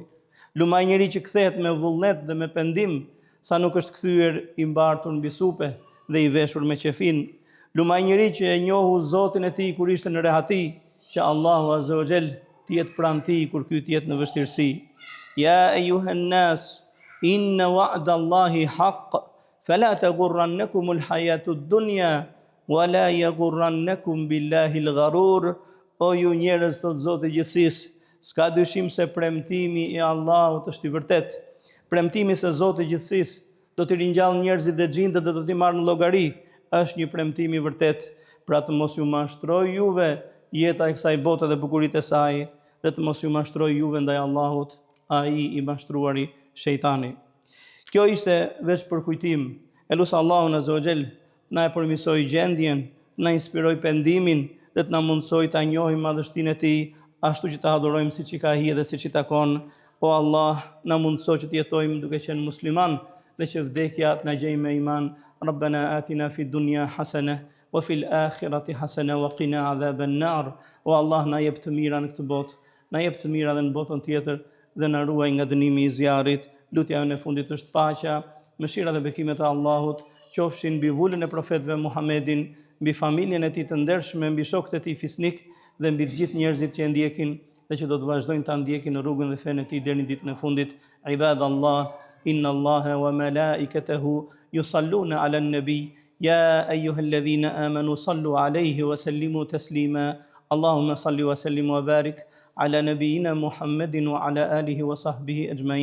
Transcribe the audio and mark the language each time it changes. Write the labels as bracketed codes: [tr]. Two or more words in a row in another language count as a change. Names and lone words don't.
[sq] Lumaj njeri që kthehet me vullnet dhe me pendim, sa nuk është kthyer i mbartur mbi supe dhe i veshur me qefin. Lumaj njeri që e njohu Zotin e tij kur ishte në rehati, që Allahu [ar] عز وجل [sq] të jetë pranë tij kur ky të jetë në vështirësi. [ar] يا أيها الناس، إن وعد الله حق، فلا تغرنكم الحياة الدنيا ولا يغرنكم بالله الغرور. [sq] O ju njerëz, thot Zoti i gjithësisë, s'ka dyshim se premtimi i Allahut është i vërtet. Premtimi se Zoti i gjithësisë do të ringjall njerëzit dhe xhindët dhe do t'i marrë në llogari, është një premtim i vërtet. Pra të mos ju mashtroj juve jeta e kësaj bote dhe bukuritë e saj, dhe të mos ju mashtroj juve ndaj Allahut, ai i mashtruari shejtani. Kjo ishte veç për kujtim. Elus Allahun [ar] عز وجل [sq] na e përmirësoj gjendjen, na inspiroj pendimin dhe të na mundsoj ta njohim madhështinë e tij, ashtu që ta adhurojmë siç i ka hije dhe siç i takon. O Allah, na mundso që të jetojmë duke qenë musliman dhe që vdekja të na gjejë me iman. [ar] ربنا آتنا في الدنيا حسنة وفي الآخرة حسنة وقنا عذاب النار. [sq] O Allah, na jep të mira në këtë botë, na jep të mira edhe në botën tjetër dhe na ruaj nga dënimi i zjarrit. Lutja jonë e fundit është paqja, mëshira dhe bekimet e Allahut qofshin mbi vullën e profetëve Muhammedin, mbi familjen e tij të ndershme, mbi shokët e tij fisnik dhe mbi të gjithë njerëzit që e ndjekin dhe që do të vazhdojnë ta ndjekin në rrugën dhe fenë e tij deri në ditën e fundit. [ar] عباد الله، إن الله وملائكته يصلون على النبي يا أيها الذين آمنوا صلوا عليه وسلموا تسليما. اللهم صل وسلم وبارك على نبينا محمد وعلى آله وصحبه أجمعين.